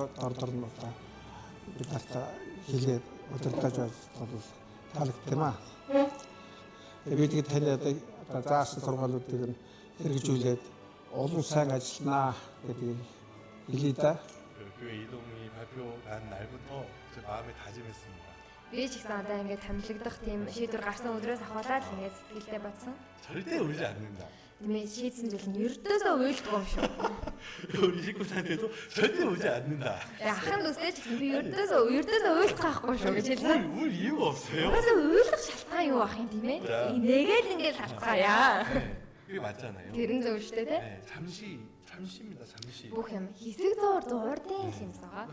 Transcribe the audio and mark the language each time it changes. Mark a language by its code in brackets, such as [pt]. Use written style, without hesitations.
[mn] Дор нь одоо бид нарт хэлээд удирдах бол таалагддаг юм аа. Бид тань заасан сургаалуудыг нь хэрэгжүүлээд олон сайн ажилланаа гэдгийг хэлье да. [ko] 그 교회 이동이 발표한 날부터 제 마음에 다짐했습니다. [mn] Би ч гэсэн одоо ингээд томилогдох тийм шийдвэр гарсан өдрөөс ахуулаад л ингээд сэтгэлдээ бодсон. [ko] 절대 울지 않는다. [mn] Тиймээ шийдсэн зүйл нь ердөөсөө уйлдгүй юм шүү. [ko] 우리 식구한테도 절대 울지 않는다. [mn] Ахын дүүстэй ч гэсэн би ердөөсөө уйлдах байхгүй шүү гэж хэлсэн. [ko] 울 이유가 없어요. [mn] Угаасаа уйлах шалтгаан юу ах юм тийм ээ? Нэгээл ингээд харцгаая. [ko] 네, 그게 맞잖아요. [mn] Тэрэн зөв шүү дээ. [ko] 네, 잠시입니다. 잠시. [mn] Бүх юм хэсэг зуурдын юмс байгаа.